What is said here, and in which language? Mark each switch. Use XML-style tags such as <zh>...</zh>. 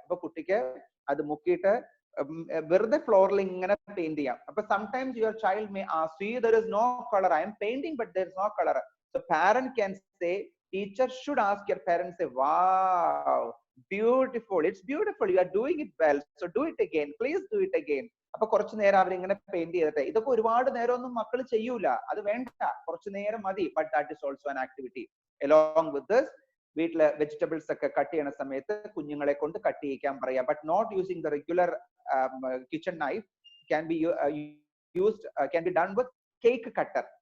<ml>അപ്പൊ കുട്ടിക്ക് അത് മുക്കിയിട്ട് വെറുതെ ഫ്ലോറിൽ ഇങ്ങനെ പെയിന്റ് ചെയ്യാം.</ml> <en>അപ്പൊ sometimes your child may ask you, there is no color, I am painting but there is no color. So parent can say, teacher should ask your parents, say, wow, beautiful, it's beautiful, you are doing it well, so do it again, please do it again.</en> <ml>അപ്പൊ കുറച്ചു നേരം അവരിങ്ങനെ paint ചെയ്തിട്ട്, ഇതൊക്കെ ഒരുപാട് നേരം ഒന്നും മക്കൾ ചെയ്യൂല, അത് വേണ്ട, കുറച്ചു നേരം മതി.</ml> <en>But that is also an activity. along with this,</en> <ml>വീട്ടില് വെജിറ്റബിൾസ് ഒക്കെ കട്ട് ചെയ്യുന്ന സമയത്ത് കുഞ്ഞുങ്ങളെ കൊണ്ട് കട്ട് ചെയ്യിക്കാൻ പറയാം,</ml> <en>But not using the regular kitchen knife, can be done with cake cutter.</en>